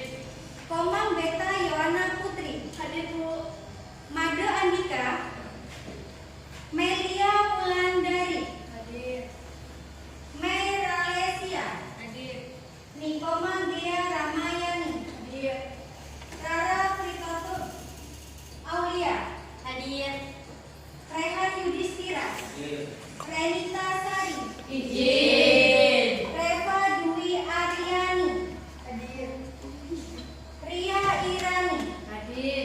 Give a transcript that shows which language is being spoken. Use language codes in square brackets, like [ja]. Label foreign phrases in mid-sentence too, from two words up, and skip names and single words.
[id] Komang Beta Yohana Putri, Hadir, Bu. Made Andika, Melia Wulandari, Hadir. Meralesia, Hadir. Nikoma Gia Ramayani, Hadir. Rara Fritotur, Aulia, Hadir. Rehan Yudhistira, Renita Sari, Izin. Reva Dwi Aryani, Hadir. Ria Irani, Hadir.